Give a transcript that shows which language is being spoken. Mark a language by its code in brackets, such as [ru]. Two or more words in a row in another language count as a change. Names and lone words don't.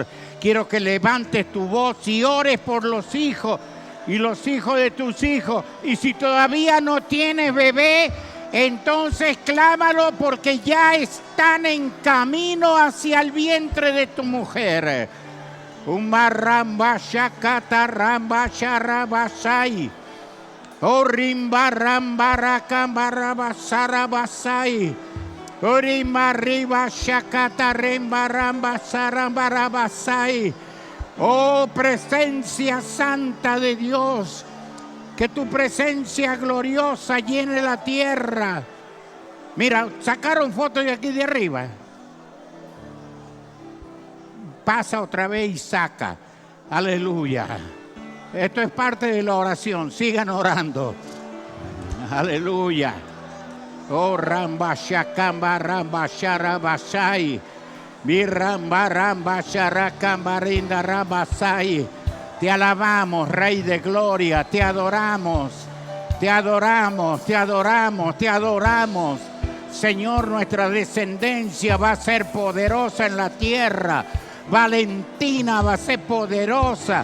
[es] Quiero que levantes tu voz y ores por los hijos y los hijos de tus hijos. Y si todavía no tienes bebé, entonces clámalo, porque ya están en camino hacia el vientre de tu mujer. Umaramba shakata ramba sharabasai. Orimba ramba rakamba rabasarabasai. Orimba riba shakata remba ramba sarabarabasai. Oh, presencia santa de Dios, que tu presencia gloriosa llene la tierra. Mira, sacaron fotos de aquí de arriba. Pasa otra vez y saca. Aleluya. Esto es parte de la oración. Sigan orando. Aleluya. Oh, ramba shakamba ramba sharabasai. Mi ramba ramba sharakamba rinda rabasai. Te alabamos, Rey de Gloria, te adoramos, te adoramos, te adoramos, te adoramos. Señor, nuestra descendencia va a ser poderosa en la tierra. Valentina va a ser poderosa.